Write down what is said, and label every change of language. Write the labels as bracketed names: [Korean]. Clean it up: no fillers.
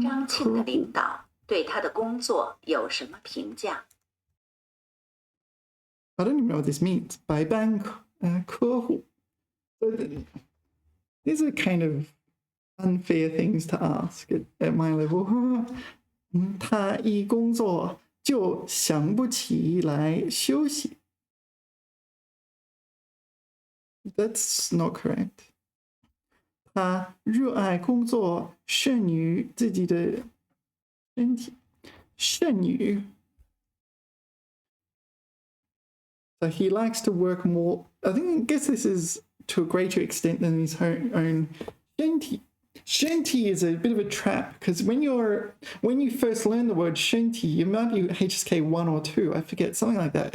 [Chinese] 张庆的领导对他的工作有什么评价？ [English] I don't even know what this means. [Chinese] 白班客户. [English] So these are kind of unfair things to ask at my level. [Chinese] 他一工作就想不起来休息。 [English] That's not correct. [Chinese] 他热爱工作，胜于自己的身体。 [English] 胜于 So he likes to work more. I guess this is to a greater extent than his own 身体. 身体 is a bit of a trap because when you first learn the word 身体, you might be HSK1 or 2, I forget, something like that.